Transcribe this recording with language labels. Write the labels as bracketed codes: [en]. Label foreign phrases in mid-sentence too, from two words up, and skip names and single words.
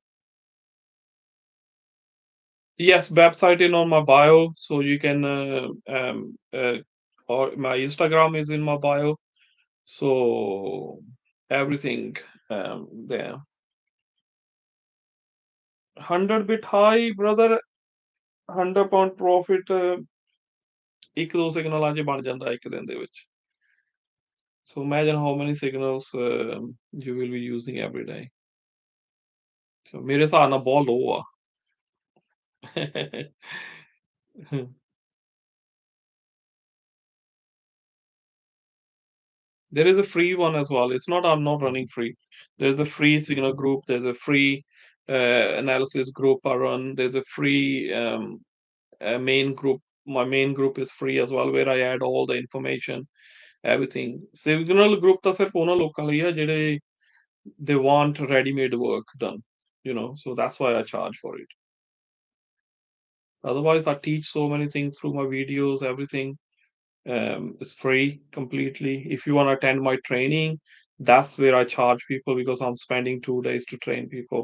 [en] Yes, website in on my bio, so you can or my Instagram is in my bio, so everything there. 100 bit high, brother. [pa] 100 [en] pound profit [pa] ਇੱਕ ਦੋ ਸਿਗਨਲਾਂ 'ਚ ਬਣ ਜਾਂਦਾ ਇੱਕ ਦਿਨ ਦੇ ਵਿੱਚ. [en] So imagine how many signals you will be using every day. [pa] So ਮੇਰੇ ਹਿਸਾਬ ਨਾਲ ਬਹੁਤ low ਆ. [en] There is a free one as well. It's not I'm not running free. There's a free signal group. There's a free analysis group I run. There's a free main group. My main group is free as well, where I add all the information, everything. Signal group [pa] ਤਾਂ ਸਿਰਫ ਉਹਨਾਂ ਲੋਕਾਂ ਲਈ ਹੈ ਜਿਹੜੇ [en] they want ready-made work done, so that's why I charge for it. Otherwise, I teach so many things through my videos, everything. It's free completely. If you want to attend my training, that's where I charge people because I'm spending 2 days to train people.